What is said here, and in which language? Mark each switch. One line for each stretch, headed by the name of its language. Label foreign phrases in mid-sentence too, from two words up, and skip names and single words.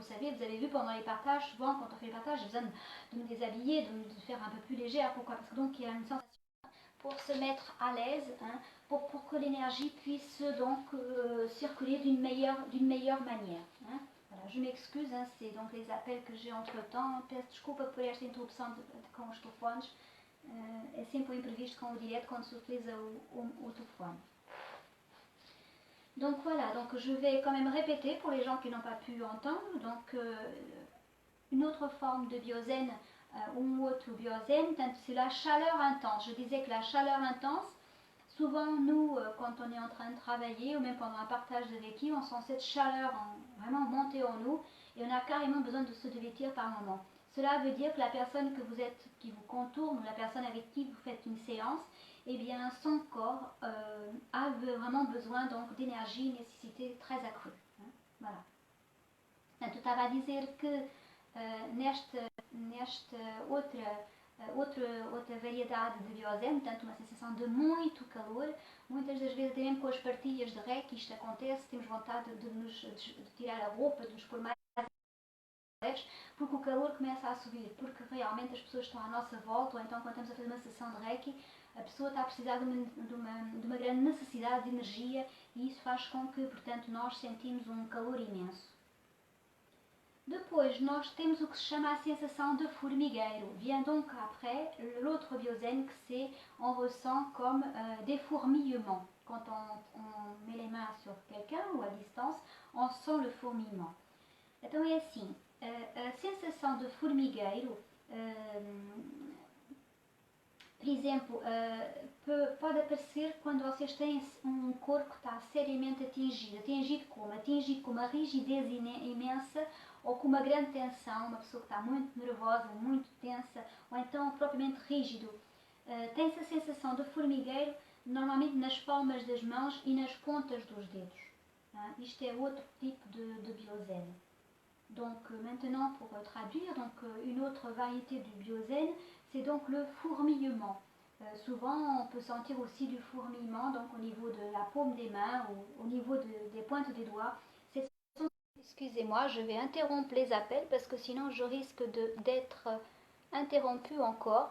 French: Vous avez vu pendant les partages, souvent quand on fait les partages, j'ai besoin de me déshabiller, de faire un peu plus légère. Pourquoi? Parce que donc il y a une sensation pour se mettre à l'aise, hein, pour que l'énergie puisse donc circuler d'une meilleure manière. Hein. Voilà, je m'excuse, hein, c'est donc les appels que j'ai entre temps.
Portuguese: Peço desculpa por esta interrupção com os telefones. É sempre um imprevisto com o direto quando se utiliza o telefone.
French: Donc voilà, donc je vais quand même répéter pour les gens qui n'ont pas pu entendre. Donc une autre forme de biosène ou autre biosène, c'est la chaleur intense. Je disais que la chaleur intense, souvent nous, quand on est en train de travailler ou même pendant un partage de Reiki, on sent cette chaleur vraiment monter en nous et on a carrément besoin de se dévêtir par moment. Cela veut dire que la personne qui vous contourne ou la personne avec qui vous faites une séance, eh bien son corps a vraiment besoin donc d'énergie, une nécessité très accrue. Hein. Voilà.
Portuguese: Portanto, estava a dizer que nesta outra variedade de biosène, portanto uma sensação de muito calor, muitas das vezes até mesmo com as partilhas de Reiki isto acontece, temos vontade de tirar a roupa, de nos pôr mais leves, porque o calor começa a subir, porque realmente as pessoas estão à nossa volta, ou então quando estamos a fazer uma sessão de Reiki, a pessoa está a precisar de uma grande necessidade de energia e isso faz com que, portanto, nós sentimos um calor imenso. Depois, nós temos o que se chama a sensação de formigueiro.
French: Vient donc après l'autre biosène que c'est, on ressent comme des fourmillements. Quand on met les mains sur quelqu'un ou à distance, on sent le fourmillement.
Portuguese: Então é assim, a sensação de formigueiro, por exemplo, pode aparecer quando vocês têm um corpo que está seriamente atingido como? Atingido com uma rigidez imensa ou com uma grande tensão, uma pessoa que está muito nervosa, muito tensa, ou então propriamente rígido. Tem-se a sensação de formigueiro normalmente nas palmas das mãos e nas pontas dos dedos. Isto é outro tipo de biosène.
French: Donc maintenant pour traduire, donc, une autre variété du biosène, c'est donc le fourmillement. Souvent on peut sentir aussi du fourmillement donc au niveau de la paume des mains ou au niveau des pointes des doigts. Excusez-moi, je vais interrompre les appels parce que sinon je risque d'être interrompue encore.